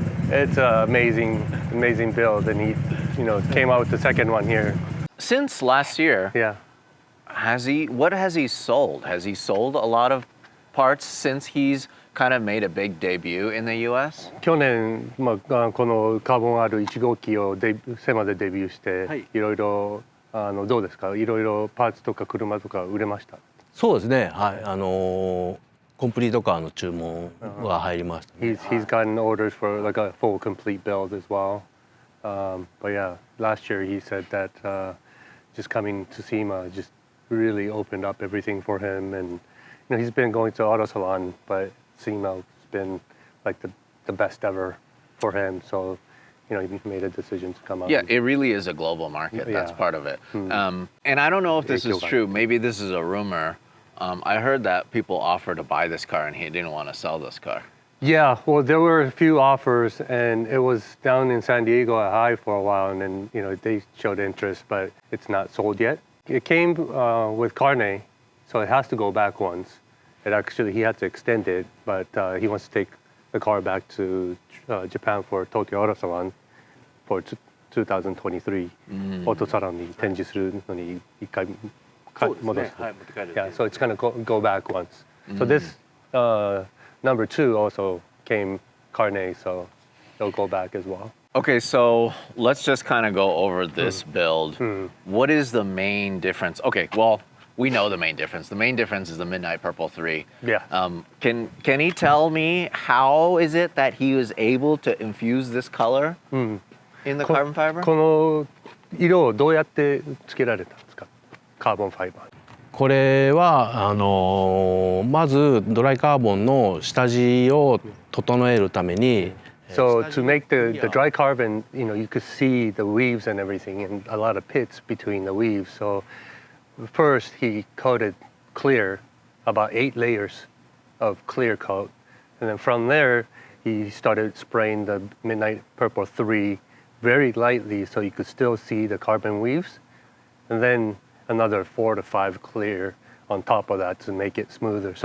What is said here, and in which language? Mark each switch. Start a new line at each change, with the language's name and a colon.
English: It's a amazing build, and he, came out with the second one here. Since last year, Yeah. what has he sold? Has he sold a lot of parts since he's kind of made a big debut in the US?
Japanese: 去年、このカーボン R1 号機をセマでデビューして、はいいろいろどうですか？いろいろパーツとか車とか売れました？そうですね。はい。コンプリートカーの注文が入りましたね。
English: He's gotten orders for like a full complete build as well. But yeah, last year he said that just coming to SEMA just really opened up everything for him, and he's been going to auto salon, but SEMA's been like the best ever for him. So he made a decision to come out. Yeah, it really is a global market. That's Yeah. part of it. And I don't know if this is true. Maybe this is a rumor. I heard that people offered to buy this car and he didn't want to sell this car. Yeah, well, there were a few offers, and it was down in San Diego at High for a while, and then they showed interest, but it's not sold yet. It came with carne, so it has to go back once. He had to extend it, but he wants to take the car back to Japan for Tokyo Auto Salon for 2023.
Japanese: Auto Salon に展示するのに一回戻す。
English: Yeah, so it's gonna go back once. So this number 2 also came carne, so it'll go back as well. Okay, so let's just kind of go over this build. What is the main difference? Okay, well, we know the main difference. The main difference is the Midnight Purple 3. Yeah. Can he tell me how is it that he was able to infuse this color in the carbon fiber?
Japanese: この色をどうやってつけられたんですか？カーボンファイバー。これはまずドライカーボンの下地を整えるために。
English: So to make the dry carbon, you could see the weaves and everything, and a lot of pits between the weaves. So first he coated clear, about 8 layers of clear coat, and then from there he started spraying the Midnight Purple 3 very lightly, so you could still see the carbon weaves, and then another 4 to 5 clear on top of that to make it smoother.